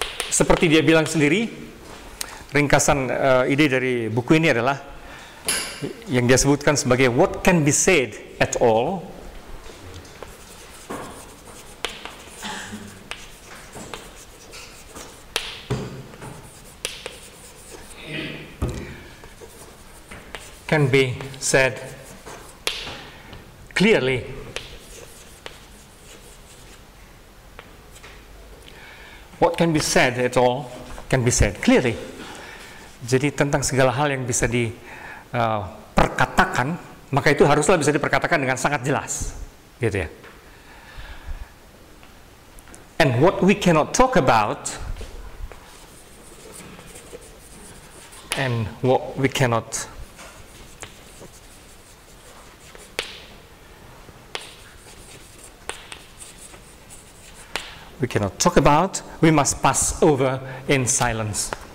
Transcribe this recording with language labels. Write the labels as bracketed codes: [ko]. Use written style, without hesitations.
[id] Seperti dia bilang sendiri, ringkasan ide dari buku ini adalah yang dia sebutkan sebagai [en] what can be said at all can be said clearly. What can be said at all can be said clearly. [id] Jadi tentang segala hal yang bisa diperkatakan, maka itu haruslah bisa diperkatakan dengan sangat jelas, gitu ya. [en] And what we cannot talk about, and what we cannot talk about, we must pass over in silence.